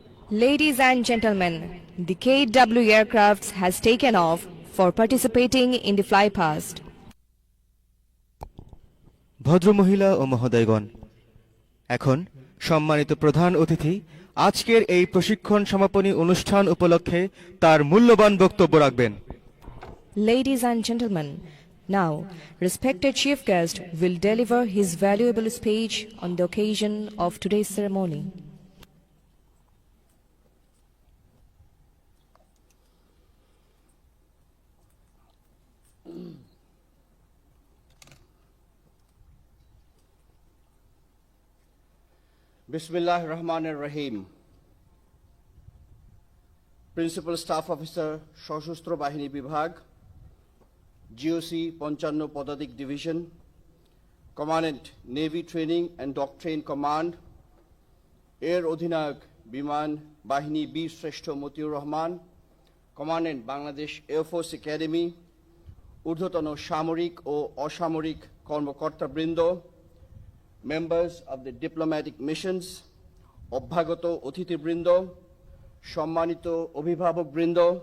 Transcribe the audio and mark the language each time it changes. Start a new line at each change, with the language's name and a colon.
English: Ladies and gentlemen, the KW aircraft has taken off for participating in the fly past.
Bangla: ভদ্রমহিলা ও মহোদয়গণ, এখন সম্মানিত প্রধান অতিথি আজকের এই প্রশিক্ষণ সমাপনী অনুষ্ঠান উপলক্ষে তার মূল্যবান বক্তব্য রাখবেন।
English: Ladies and gentlemen, now respected chief guest will deliver his valuable speech on the occasion of today's ceremony.
Arabic: Bismillah Rahman Rahim.
English: Principal Staff Officer,
Bangla: সশস্ত্র বাহিনী বিভাগ,
English: GOC 55
Bangla: পদাতিক division,
English: Commandant Navy Training and Doctrine Command,
Bangla: Air অধিনায়ক বিমান বাহিনী বীর শ্রেষ্ঠ Motiur Rahman, Commandant Bangladesh air force academy, ঊর্ধ্বতন সামরিক ও অসামরিক কর্মকর্তাবৃন্দ,
English: members of the diplomatic missions,
Bangla: অভ্যাগত অতিথিবৃন্দ, সম্মানিত অভিভাবকবৃন্দ,